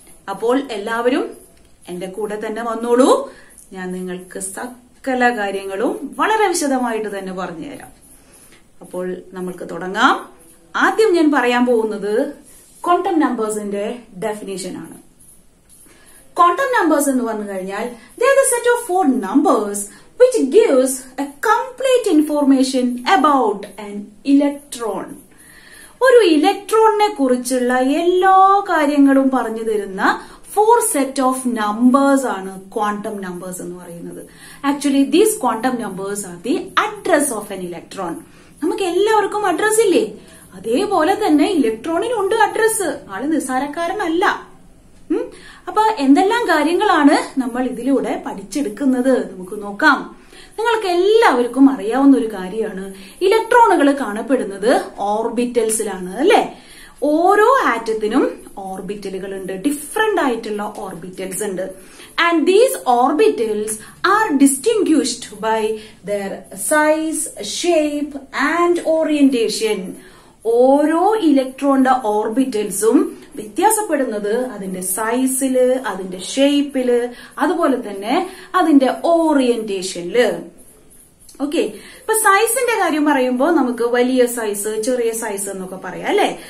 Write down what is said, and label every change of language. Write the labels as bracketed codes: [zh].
[ml] അപ്പോൾ എല്ലാവരും എന്റെ കൂടെ തന്നെ വന്നോളൂ. ഞാൻ നിങ്ങൾക്ക് സകല കാര്യങ്ങളും വളരെ വിശദമായിട്ട് തന്നെ പറഞ്ഞുതരാം. അപ്പോൾ നമുക്ക് തുടങ്ങാം. ആദ്യം ഞാൻ പറയാൻ പോകുന്നത് ക്വാണ്ടം നമ്പേഴ്സിന്റെ ഡെഫിനേഷൻ ആണ്. ക്വാണ്ടം നമ്പേഴ്സ് എന്ന് പറഞ്ഞു കഴിഞ്ഞാൽ [en] they are the set of 4 numbers which gives a complete information about an electron. [ml] ഒരു ഇലക്ട്രോണിനെ കുറിച്ചുള്ള എല്ലാ കാര്യങ്ങളും പറഞ്ഞു തരുന്ന 4 സെറ്റ് ഓഫ് നമ്പേഴ്സ് ആണ് ക്വാണ്ടം നമ്പേഴ്സ് എന്ന് പറയുന്നത്. [en] Actually these quantum numbers are the address of an electron. [ml] നമുക്ക് എല്ലാവർക്കും അഡ്രസ് ഇല്ലേ? അതേപോലെ തന്നെ ഇലക്ട്രോണിനുണ്ട് അഡ്രസ്. ആള് നിസ്സാരക്കാരനല്ല. അപ്പൊ എന്തെല്ലാം കാര്യങ്ങളാണ് നമ്മൾ ഇതിലൂടെ പഠിച്ചെടുക്കുന്നത് നമുക്ക് നോക്കാം. നിങ്ങൾക്ക് എല്ലാവർക്കും അറിയാവുന്ന ഒരു കാര്യമാണ്, ഇലക്ട്രോണുകൾ കാണപ്പെടുന്നത് ഓർബിറ്റൽസിലാണ് അല്ലെ? ഓരോ ആറ്റത്തിനും ഓർബിറ്റലുകൾ ഉണ്ട്, ഡിഫറെന്റ് ആയിട്ടുള്ള ഓർബിറ്റൽസ് ഉണ്ട്. [en] And these orbitals are distinguished by their size, shape and orientation. [ml] ഓരോ ഇലക്ട്രോണിന്റെ ഓർബിറ്റൽസും വ്യത്യാസപ്പെടുന്നത് അതിന്റെ സൈസില്, അതിന്റെ ഷേപ്പില്, അതുപോലെ തന്നെ അതിന്റെ ഓറിയന്റേഷനില്. ഓക്കെ, ഇപ്പൊ സൈസിന്റെ കാര്യം പറയുമ്പോൾ നമുക്ക് വലിയ സൈസ്, ചെറിയ സൈസ് എന്നൊക്കെ പറയാം അല്ലെ?